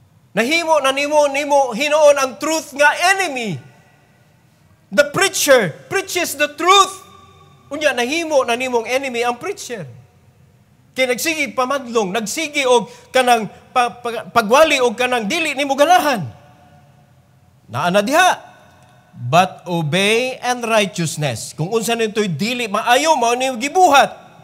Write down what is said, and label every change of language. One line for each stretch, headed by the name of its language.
Cebuano: Nahimo na nimo hinoon ang truth nga enemy.
English: The preacher preaches the truth.
Cebuano: Unya, nahimo na nimong enemy ang preacher. Kaya nagsigi pamadlong, nagsigi og kanang pagwali og kanang dili nimo ganahan. Naana diha.
English: but obey and righteousness.
Cebuano: Kung unsa nito'y dili maayo, mao ni gibuhat.